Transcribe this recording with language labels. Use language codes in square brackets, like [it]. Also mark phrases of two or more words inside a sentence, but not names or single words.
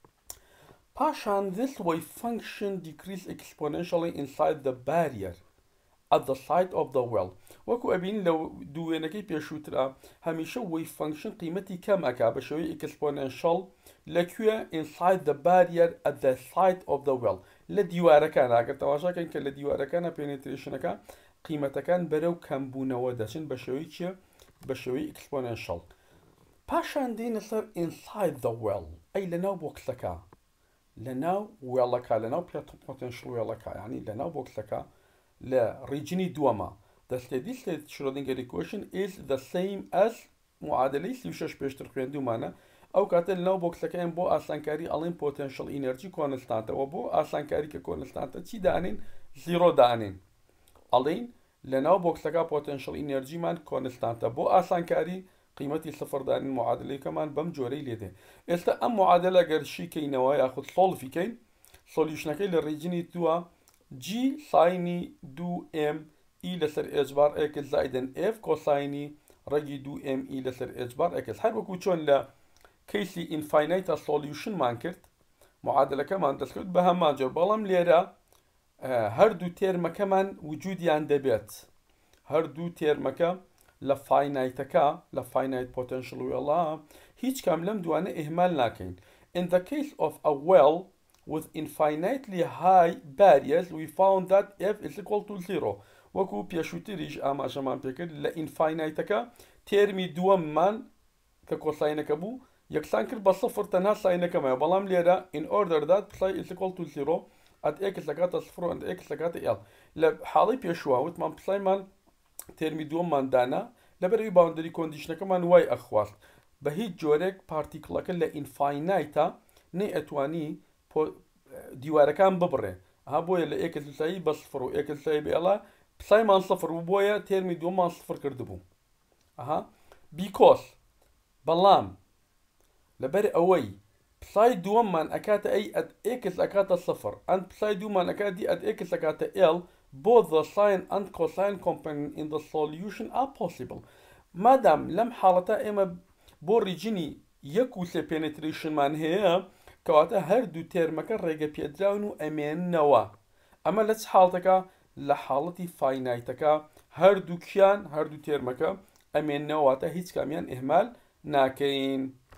[en] پاشان this wave function decrease exponentially inside the barrier at the site of the well [ckb] وەکو ئەبین لە دووێنەکەی پێشووترا هەمیشە [en] wave function [ckb] قیمەتی کەم ئەکا بە شێوەی [en] exponential لەکوێ inside the barrier at the site of the well [ckb] لە دیوارەکانە ئەگەر تەماشاکەین کە لە دیوارەکانە پێنێتریشنەکە قیمەتەکان بەرەو کەمبوونەوە دەچن بە شێوەی چیە بە شێوەی exponential پاشان دێنە سەر [en] inside the well [ckb] ئەی لەناو بۆکسەکە لەناو وێڵەکە لەناو potential وێڵەکە یعنی لەناو بۆکسەکە لە ڕیجنی دووەمە [en] the steady state Schrödinger equation is the same as [ckb] معادلەی 36 پێشتر خوێندومانە ئەو کاتە لەناو بۆکسەکەیان بۆ ئاسانکاری ئەڵێن [en] potential energy [ckb] کۆنستانتەوە بۆ ئاسانکاری کە کۆنستانتە چی دانین 0 دانین ئەڵین لەناو بۆکسەکە [en] potential energy [ckb] مان کۆنستانتە بۆ ئاسانکاری قیمەتی سفر دانین معادلەیەکەمان بەم جۆرەی لێدێ ئێستا ئەم معادلە گەرشیکەینەوە یاخود سۆڵفیکەین سۆلیوشنەکەی لە ڕیجنی دووە g ساینی 2m e لەسەر h بار x زائیدەن f کۆساینی ڕەگی 2m e لەسەر h بار x هەر وەکو چۆن لە کەیسی ئینفاینایتە سۆلیوشنمان کرد معادلەکەمان دەستکەوت بە هەمان جۆر بەڵام لێرە هەردوو تێرمەکەمان وجودیان دەبێت هەردوو تێرمەکە لە فاینایتەکە لە فاینایت potential وێڵە هیچ کام لەم دوانە ئێهمال ناکەین [en] in the case of a well with infinitely high barriers we found that f is equal to 0 [ckb] وەکو پێشووتریش ئاماژەمان پێکرد لە ئینفاینایتەکە تێرمی دووەممان کە کۆساینەکە بوو یەکسان کرد بە سفر تەنها ساینەکەمەوە بەڵام لێرە [en] in order that [ckb] پسای [en] is equal to 0 at x [ckb] لەکاتە سفر و x لەکاتە l لە حاڵی پێشوە وتمان پسایمان تێرمی دووەممان دانا لەبەرەوەی باوندری کۆندیشنەکەمان وای ئەخواست بە هیچ جۆرێک پارتیکڵەکە لە ئینفاینایتە نەی ئەتوانی دیوارەکان ببڕێ بۆیە لە x لەسایی بە سفر و x لەسایی بێڵە پسایمان سفر و بۆیە تێرمی دووەممان سفر کردبوو بیکۆس بەڵام لەبەر ئەوەی پسای دووەممان ئەکاتە ئەی ئەت x ئەکاتە سفر ئەند پسای دوومان ئەکاتی ئەت x ئەکاتە l [en] both the sine and cosine component in the solution are possible [ckb] مادام لم حالتا اما بو ريجيني يكو سي بينتريشن مان هي كواتا هردو تيرمكا ريغا بيدراونو امين نوا اما لتس حالتكا لحالتي فاينايتكا هردو كيان هردو تيرمكا امين نواتا هيتس كاميان اهمال ناكين.